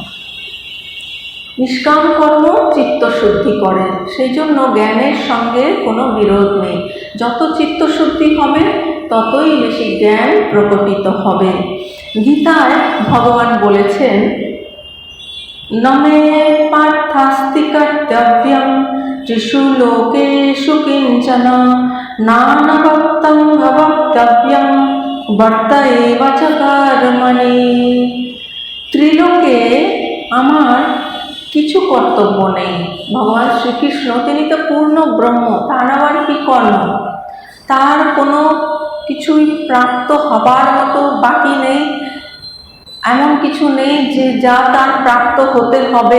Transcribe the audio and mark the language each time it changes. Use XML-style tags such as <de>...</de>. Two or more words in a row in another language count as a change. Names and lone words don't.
<bn>নিষ্কাম কর্ম চিত্তশুদ্ধি করে, সেই জন্য জ্ঞানের সঙ্গে কোনো বিরোধ নেই। যত চিত্তশুদ্ধি হবে ততই বেশি জ্ঞান প্রকটিত হবে। গীতায় ভগবান বলেছেন,</bn> <sa>নমে পার্থাস্তি কর্তব্যম ত্রিষু লোকেষু কিঞ্চন নানভক্তং অভক্তব্যম বর্ত এব চ কর্মণি।</sa> <bn>ত্রিলোকে আমার কিছু কর্তব্য নেই। ভগবান শ্রীকৃষ্ণ তিনি তো পূর্ণ ব্রহ্ম, তার আবার কি কর্ম? তার কোনো কিছুই প্রাপ্ত হবার মতো বাকি নেই, এমন কিছু নেই যে যা তার প্রাপ্ত হতে হবে।</bn>